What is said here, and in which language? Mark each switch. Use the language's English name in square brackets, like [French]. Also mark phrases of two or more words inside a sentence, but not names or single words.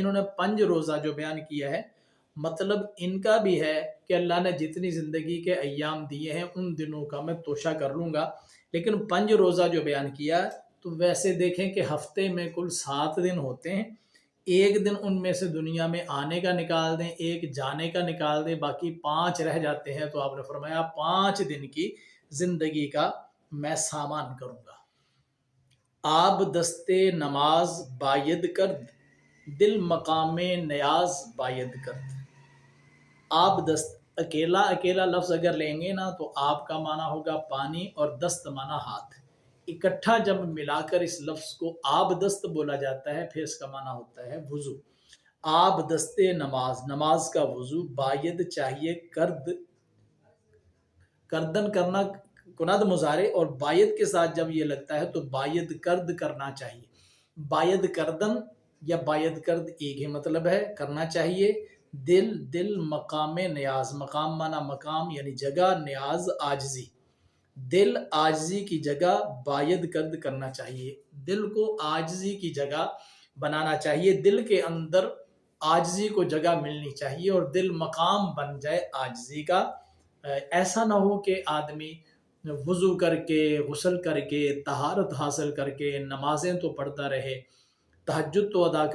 [Urdu] انہوں نے 5 روزہ جو بیان کیا ہے، مطلب ان کا بھی ہے کہ اللہ نے جتنی زندگی کے ایام دیے ہیں ان دنوں کا میں توشہ کر لوں گا، لیکن 5 روزہ جو بیان کیا تو ویسے دیکھیں کہ ہفتے میں کل 7 دن ہوتے ہیں، ایک دن ان میں سے دنیا میں آنے کا نکال دیں، ایک جانے کا نکال دیں، باقی 5 رہ جاتے ہیں، تو آپ نے فرمایا 5 دن کی زندگی کا میں سامان کروں گا۔ [Persian] آب دستے نماز باید کرد، دل مقام نیاز باید کرد۔ آب دست، [Urdu] اکیلا لفظ اگر لیں گے نا تو آپ کا معنی ہوگا پانی اور دست معنی ہاتھ، اکٹھا جب ملا کر اس لفظ کو آب دست بولا جاتا ہے پھر اس کا معنی ہوتا ہے وضو۔ [Persian] آب دستے نماز، [Urdu] نماز کا وضو، باید چاہیے، [Persian] کرد کردن [Urdu] کرنا کناد مضارع، اور باید کے ساتھ جب یہ لگتا ہے تو [Persian] باید کرد [Urdu] کرنا چاہیے۔ [Persian] باید کردن [Urdu] یا [Persian] باید کرد [Urdu] ایک ہی مطلب ہے، کرنا چاہیے۔ [Persian] دل مقام نیاز، [Urdu] مقام مانا مقام یعنی جگہ، نیاز عاجزی، دل عاجزی کی جگہ [Persian] باید کرد [Urdu] کرنا چاہیے، دل کو عاجزی کی جگہ بنانا چاہیے، دل کے اندر عاجزی کو جگہ ملنی چاہیے اور دل مقام بن جائے عاجزی کا۔ ایسا نہ ہو کہ آدمی وضو کر کے، غسل کر کے، طہارت حاصل کر کے نمازیں تو پڑھتا رہے، تہجد تو ادا